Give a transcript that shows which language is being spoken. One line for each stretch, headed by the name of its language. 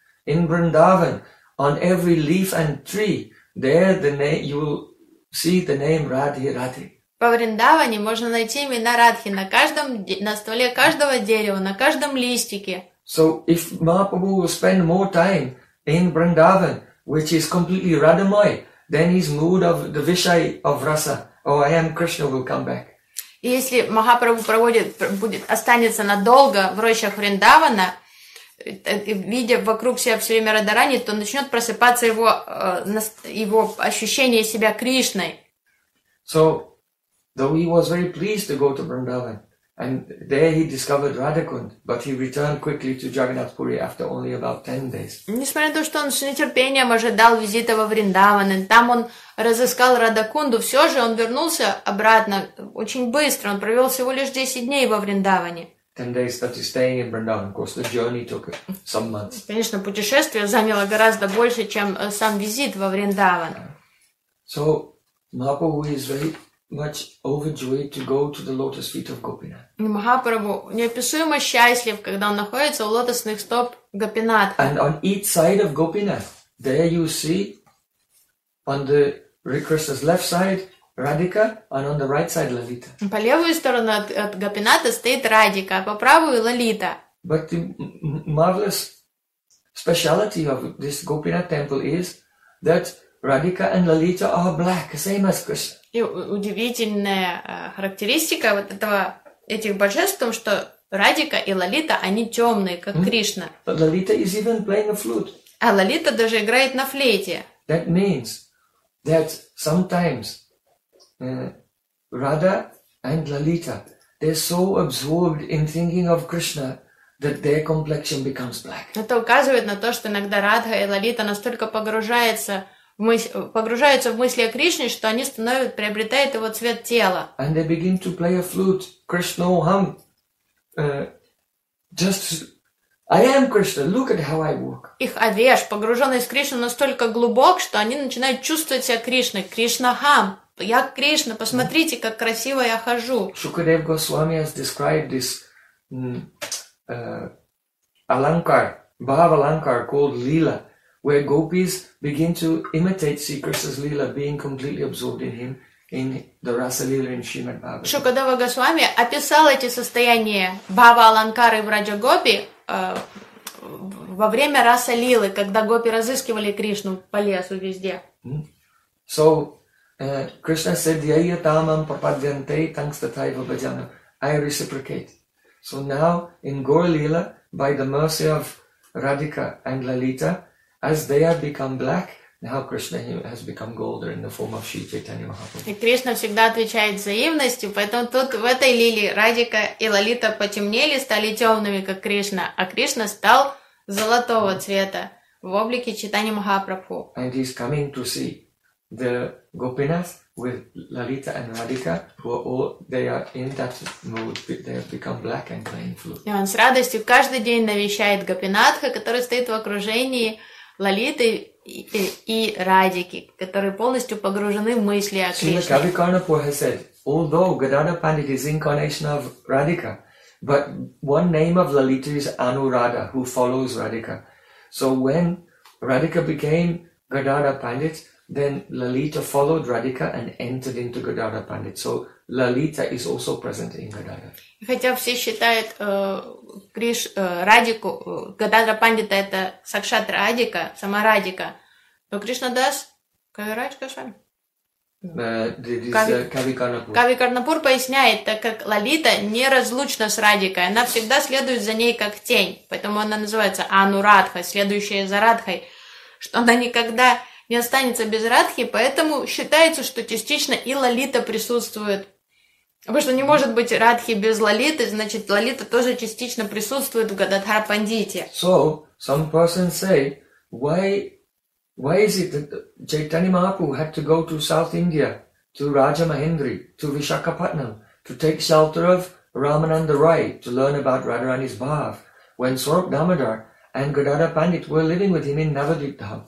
English: In Vrindavan, on every leaf and tree, there the name you will see the name Radhe Radhe.
Russian: По Вриндаване можно найти имена Радхи на каждом на стволе каждого дерева, на каждом листике.
English: So if Mahaprabhu will spend more time in Vrindavan, which is completely Radhamoy, then his mood of the vishay of rasa, oh, I am Krishna, will come back.
Russian: Если Махапрабху останется надолго в рощах Вриндавана, видя вокруг себя все время Радарани, то начнет просыпаться его ощущение себя Кришной.
English: So, though he was very pleased to go to Vrindavan, and there he discovered Radhakund, but he returned quickly to Jagannath Puri after only about 10 days.
Russian: Несмотря на то, что он с нетерпением ожидал визита во Вриндаван, и там он разыскал Радакунду, все же он вернулся обратно очень быстро, он провел всего лишь 10 дней во Вриндаване.
English: 10 days that he's staying in Vrindavan, of course, the journey took some months.
Russian: Конечно, путешествие заняло гораздо больше, чем сам визит во Вриндаван.
English: So, Mahaprabhu is very much overjoyed to go to the lotus feet of Gopinath.
Russian: Махапрабху неописуемо счастлив, когда он находится у лотосных стоп Гопинатха.
English: And on each side of Gopinath, there you see, on the Krishna's left side, Radhika, and on the right side, Lalita.
Russian: По левую сторону от Гопинатха стоит Радика, а по правую Лалита.
English: But the marvelous speciality of this Gopinath temple is that Radhika and Lalita are black, same as Krishna.
Russian: И удивительная характеристика вот этого этих божеств в том, что Радика и Лалита, они темные, как Кришна.
English: Lalita is even playing a flute.
Russian: А Лалита даже играет на флейте.
English: That means that sometimes Radha and Lalita, they're so absorbed in thinking of Krishna that their complexion becomes black.
Russian: Это указывает на то, что иногда Радха и Лалита настолько погружаются в мысли о Кришне, что они становятся, приобретают его цвет тела.
English: And they begin to play a flute, Krishna Oham. I am Krishna. Look at how I walk.
Russian: Их овеш, погруженный в Кришну, настолько глубок, что они начинают чувствовать себя Кришной. Кришна Хам. Я Кришна. Посмотрите, как красиво я хожу.
English: Шукадев Госвами has described this alankar, bhav alankar called Leela, where gopis begin to imitate Sri Krishna's Leela, being completely absorbed in him. In the Rasa Lila in Shrimad Bhagavatam.
Russian: Шукадева Госвами описал эти состояния Бхава Аланкары в Раджа Гопи во время Раса Лилы, когда гопи разыскивали Кришну по лесу везде.
English: So, Krishna said,
Sanskrit: Yaya tamam prapadyante tangstatai vabhajana.
English: I reciprocate. So now, in Gaur Lila, by the mercy of Radhika and Lalita, as they have become black, now Krishna has become golden in the form of Sri Chaitanya Mahaprabhu.
Russian: И Кришна всегда отвечает взаимностью, поэтому тут в этой лиле Радика и Лалита потемнели, стали темными, как Кришна, а Кришна стал золотого цвета в облике Чайтаньи Махапрабху.
English: And he's coming to see the Gopinath with Lalita and Radhika, who are all they are in that mood. They have become black and playing flute.
Russian: И он с радостью каждый день навещает Гопинатха, который стоит в окружении Лалиты и Радики, которые полностью погружены в мысли о Кришне.
English: Srila Kavikarnapur has said, although Gadadhara Pandit is incarnation of Radhika, but one name of Lalita is Anuradha, who follows Radhika. So when Radhika became Gadadhara Pandit, then Lalita followed Radhika and entered into Gadadhara Pandit. So Lalita is also present in Gadadhara.
Russian: Хотя все считают Радику, Гададра Пандита это Сакшат Радика, сама Радика, но Кришна Дас, Кавирадж Госвами. Кавикарнапур поясняет, так как Лалита неразлучна с Радикой, она всегда следует за ней как тень, поэтому она называется Анурадха, следующая за Радхой, что она никогда не останется без Радхи, поэтому считается, что частично и Лалита присутствует. Потому что не может быть Радхи без Лалиты, значит, Лалита тоже частично присутствует в Гададхара Пандите.
English: So, some persons say, why is it that Chaitanya Mahaprabhu had to go to South India, to Rajamahendri, to Vishakhapatnam, to take shelter of Ramananda Rai, to learn about Radharani's Bhav, when Swarup Damodar and Gadadhara Pandit were living with him in Navadvip Dham?